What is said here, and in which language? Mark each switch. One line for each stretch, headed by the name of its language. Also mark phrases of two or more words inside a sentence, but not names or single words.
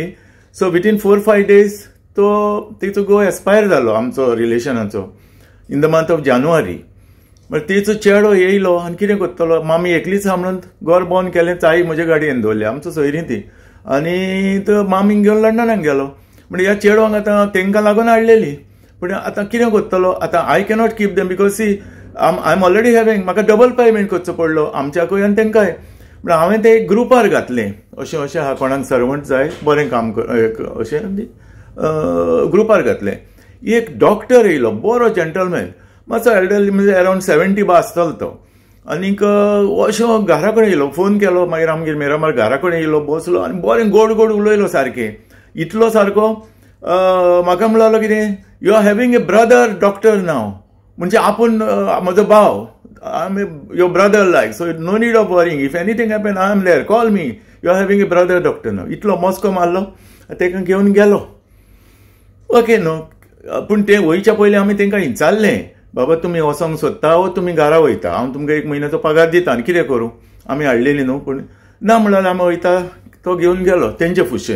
English: so within 4-5 days
Konkani: तिचो घोव एक्सपायर जालो आमचो रिलेशनाचो,
English: in the month of January.
Konkani: म्हळ्यार तिचो चेडो येयलो आनी कितें करतलो. मामी एकलीच म्हणून घर बंद केलें. चाई म्हजे गाडयेन दवरली, आमचो सोयरी ती. आनी तो मामीक घेवन लंडनाक गेलो. म्हणजे ह्या चेडवांक आतां तांकां लागून हाडलेली. पूण आतां कितें करतलो. आतां
English: I cannot keep them because see I am already having.
Konkani: म्हाका डबल पेमेंट करचो पडलो, आमच्याकूय आनी तांकांय. म्हण हांवें ते ग्रुपार घातलें. अशें आहा, कोणाक सर्वंट जाय, बरें काम अशें ग्रुपार घातलें. एक डॉक्टर येयलो, बरो जेंटलमॅन, मातसो एल्डरली, म्हणजे अरावंड 70 बा आसतलो तो. आनीक अशें घरा कडेन येयलो, फोन केलो. मागीर आमगेर मिरामार घरा कडेन येयलो, बसलो आनी बरें गोड गोड उलयलो सारकें. इतलो सारको म्हाका म्हणलो कितें,
English: you are having a brother doctor now.
Konkani: म्हणजे आपूण म्हजो भाव,
English: I am your brother like. so no need of worrying. if anything happen I am there, call me. you are having a brother doctor now.
Konkani: इतलो मस्को मारलो. ताका घेवन गेलो. ओके न्हू. पूण ते वयच्या पयलीं आमी तांकां विचारलें, बाबा तुमी वचोंक सोदता वो तुमी घरा वयता, हांव तुमकां 1 म्हयन्याचो पगार दिता. आनी कितें करूं. आमी हाडलेली न्हू. पूण ना म्हणल्यार आमी वयता. तो घेवन गेलो तेंचे कुशीन.